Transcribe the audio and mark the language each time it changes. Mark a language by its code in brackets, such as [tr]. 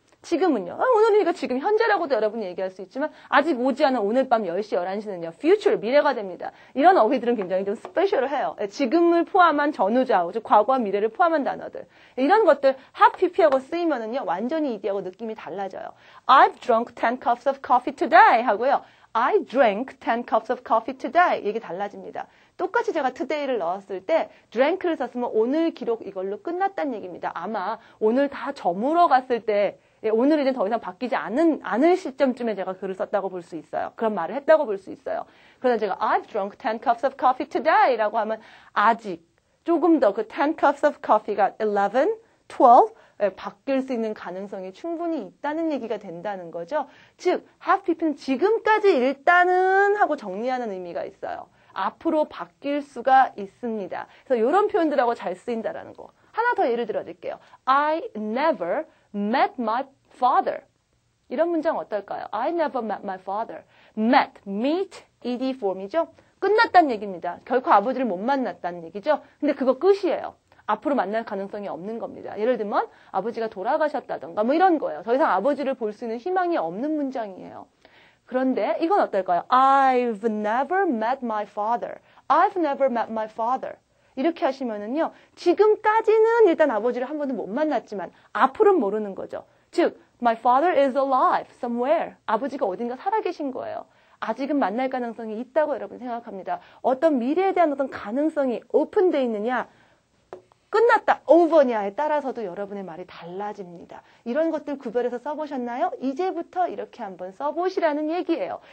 [ko] 지금은요, 오늘이니까 지금 현재라고도 여러분이 얘기할 수 있지만, 아직 오지 않은 오늘 밤 10시, 11시는요, future, 미래가 됩니다. 이런 어휘들은 굉장히 좀 스페셜해요. 지금을 포함한 전후좌우, 즉 과거와 미래를 포함한 단어들. 이런 것들, have pp하고 쓰이면은요, 완전히 이디하고 느낌이 달라져요. [en] I've drunk 10 cups of coffee today [ko] 하고요. [en] I drank 10 cups of coffee today. [ko] 이게 달라집니다. 똑같이 제가 today를 넣었을 때 drank를 썼으면 오늘 기록 이걸로 끝났다는 얘기입니다. 아마 오늘 다 저물어 갔을 때 오늘 이제 더 이상 바뀌지 않을 시점쯤에 제가 글을 썼다고 볼 수 있어요. 그런 말을 했다고 볼 수 있어요. 그러나 제가 [en] I've drunk 10 cups of coffee today [ko] 라고 하면 아직 조금 더 그 10 cups of coffee가 11, 12 바뀔 수 있는 가능성이 충분히 있다는 얘기가 된다는 거죠. 즉, have pp는 지금까지 일단은 하고 정리하는 의미가 있어요. 앞으로 바뀔 수가 있습니다. 그래서 이런 표현들하고 잘 쓰인다라는 거. 하나 더 예를 들어드릴게요. [en] I never met my father. [ko] 이런 문장 어떨까요? [en] I never met my father. meet, ed form이죠. [ko] 끝났다는 얘기입니다. 결코 아버지를 못 만났다는 얘기죠. 근데 그거 끝이에요. 앞으로 만날 가능성이 없는 겁니다. 예를 들면 아버지가 돌아가셨다던가 뭐 이런 거예요. 더 이상 아버지를 볼 수 있는 희망이 없는 문장이에요. 그런데 이건 어떨까요? [en] I've never met my father. I've never met my father. [ko] 이렇게 하시면은요. 지금까지는 일단 아버지를 한 번도 못 만났지만 앞으로는 모르는 거죠. [en] 즉, my father is alive somewhere. [ko] 아버지가 어딘가 살아계신 거예요. 아직은 만날 가능성이 있다고 여러분 생각합니다. 어떤 미래에 대한 어떤 가능성이 오픈되어 있느냐, 끝났다, over냐에 따라서도 여러분의 말이 달라집니다. 이런 것들 구별해서 써보셨나요? 이제부터 이렇게 한번 써보시라는 얘기예요.